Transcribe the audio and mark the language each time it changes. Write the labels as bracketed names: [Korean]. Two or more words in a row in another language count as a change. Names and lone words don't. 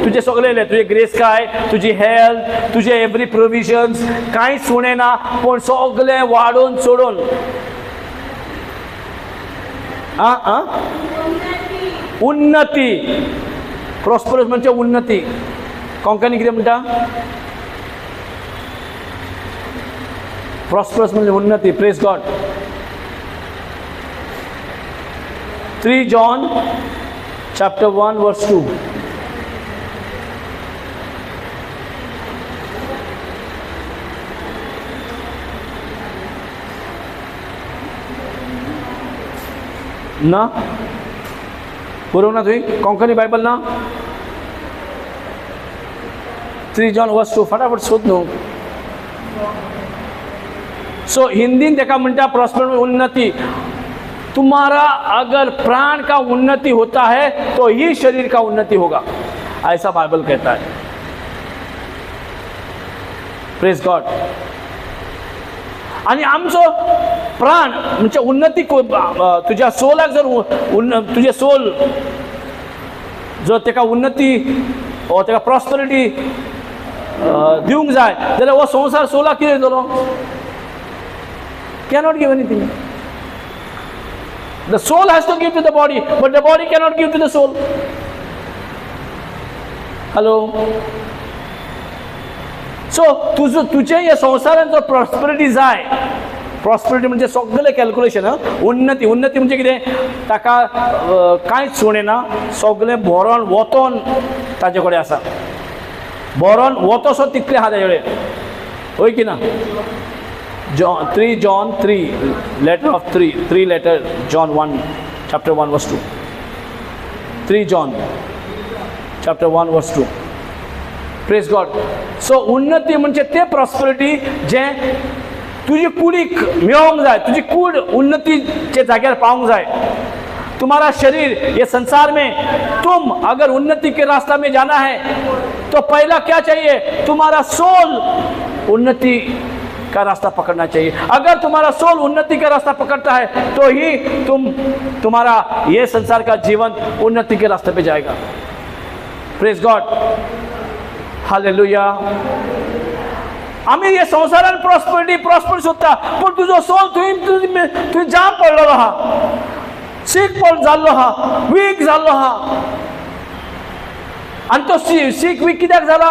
[Konkani] तुजे सगळे येयले, तुजे ग्रेस काय, तुजी हेल्थ, तुजे [English] every provisions [Konkani] कांयच उणें ना, पूण सगळें वाडोवन चडोवन. उन्नती. प्रॉस्परस म्हणजे उन्नती. कोंकणी कितें म्हणटा? प्रॉस्परस म्हणजे उन्नती. [English] Praise God. 3 John chapter 1 verse 2. [Konkani] ना बरोबर ना तुवें? कोंकणी बायबल ना? 3 John verse 2 फटाफट सोद न्हू. सो हिंदीन ताका म्हणटा प्रॉस्पर उन्नती. [Hindi] तुम्हारा अगर प्राण का उन्नति होता है तो ही शरीर का उन्नति होगा, ऐसा बाइबल कहता है. [English] Praise God. [Konkani] आणि आमचो प्राण म्हणजे उन्नती तुझ्या सोलाक जर तुझे सोल जर तेका उन्नती वा तेका प्रॉस्परिटी दिवंक जाय जाल्यार हो संवसार सोलाक कितें दितलो? [English] Cannot give anything. The soul has to give to the body, but the body cannot give to the soul. Hello. [Konkani] So तुझे या संवसारान जो प्रॉस्परिटी जाय, प्रॉस्परिटी म्हणजे सगळे कॅल्क्युलेशन. उन्नती म्हणजे कितें? ताका कांयच उणें ना, सगळें भरोन वतोन ताजे कडेन आसा. भरोन वतोसो तितलें आहा ताजे कडेन. होय की ना? [English] 3 John 3 letter of 3 letter John 1 chapter 1 verse 2. 3 John chapter 1 verse 2. Praise God. [Konkani] So उन्नती म्हणजे ते प्रॉस्पेरिटी जे तुझी कुडीक मेळोंक जाय, तुझी कूड उन्नतीचे जाग्यार पावंक जाय. [Hindi] तुम्हारा शरीर ये संसार में तुम अगर उन्नति के रास्ता में जाना है तो पहला क्या चाहिए? तुम्हारा सोल उन्नति का रास्ता पकड़ना चाहिए. अगर तुम्हारा सोल उन्नति का रास्ता पकड़ता है तो ही तुम्हारा ये संसार का जीवन उन्नति के रास्ते पे जाएगा. [English] Praise God. Hallelujah. [Konkani] आम्ही हे संसारान प्रॉस्पेरिटी सोदता, पण तुझो सोल तुवें जाम पडलेलो आहा, सीक जाल्लो आहा, वीक जाल्लो आहा. आनी तो सीक वीक कित्याक जाला?